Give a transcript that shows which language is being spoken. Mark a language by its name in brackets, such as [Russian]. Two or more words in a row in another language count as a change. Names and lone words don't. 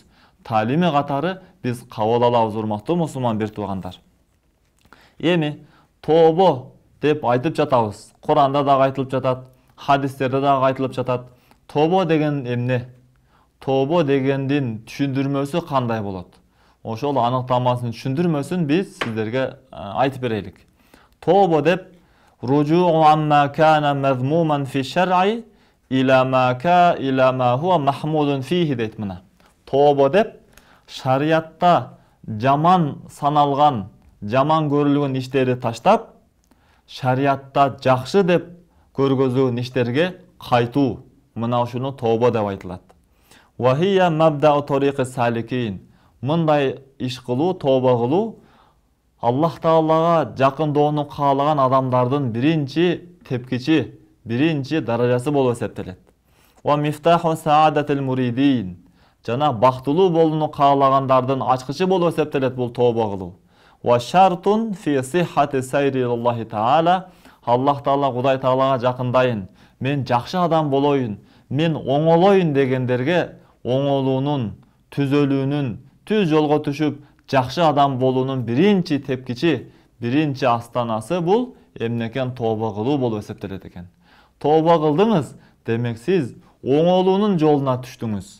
[Kyrgyz] Таалими катары биз кабыл алабыз. Урматтуу мусулман бир туугандар, эми тобо деп айтып жатабыз. Куранда дагы айтылып жатат, хадистерде дагы айтылып жатат. Тобо деген эмне? Тобо дегендин түшүндүрмөсү кандай болот? Ошол аныктамасын, түшүндүрмөсүн биз сиздерге айтып берелик. Тобо деп [Arabic] الرجوع عما كان مذموما في الشرع إلى ما هو محمود فيه дейт. [Kyrgyz] Мына тобо деп шариятта жаман саналган, жаман көрүлгөн иштерди таштап, шариятта жакшы деп көргөзүлгөн иштерге кайтуу. Мына ушуну тобо деп айтылат. [Arabic] وهي مبدأ طريق السالكين. [Kyrgyz] Мындай иш кылуу, тобо кылуу Аллах Таалага жакындоону каалаган адамдардын биринчи тепкичи, биринчи даражасы болуп эсептелет. [Arabic] ومفتاح سعادة المريدين. [Kyrgyz] Жана бактылуу болууну каалагандардын ачкычы болуп эсептелет бул тобо кылуу. [Arabic] وشرط في صحة سير الله تعالى. [Kyrgyz] Аллах Таала Кудай Таалага жакындайын, мен жакшы адам болоюн, мен оңолоюн дегендерге оңолуунун, түзөлүүнүн, түз жолго түшүп жакшы адам болуунун биринчи тепкичи, биринчи астанасы бул эмнекен? Тобо кылуу болуп эсептелет экен. Тобо кылдыңыз, демек сиз оңолуунун жолуна түштүңүз.